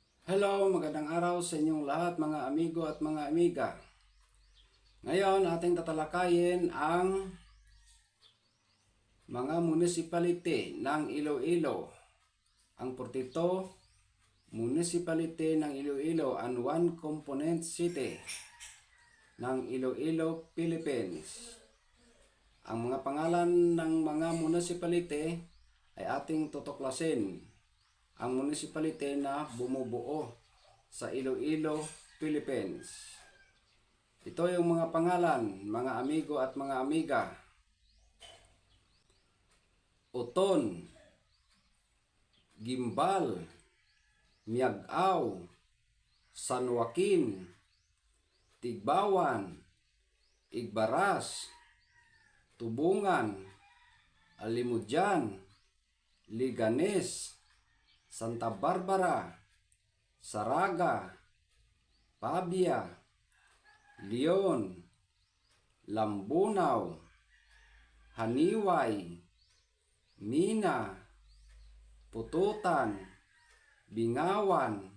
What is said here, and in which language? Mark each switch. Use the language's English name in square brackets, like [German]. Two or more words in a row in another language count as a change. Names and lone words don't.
[Filipino] Hello, magandang araw sa inyong lahat mga amigo at mga amiga. Ngayon, ating tatalakayin ang mga municipality ng Iloilo. Ang 42 municipality ng Iloilo [English] and one component city [Filipino] ng Iloilo, Philippines. Ang mga pangalan ng mga municipality ay ating tutuklasin. Ang municipality na bumubuo sa Iloilo, Philippines. Ito yung mga pangalan, mga amigo at mga amiga. Oton, Gimbal, Miagao, San Joaquin, Tigbawan, Igbaras, Tubungan, Alimujan, Liganes, Santa Barbara, Saraga, Pabia, Leon, Lambunaw, Haniway, Mina, Pututan, Bingawan,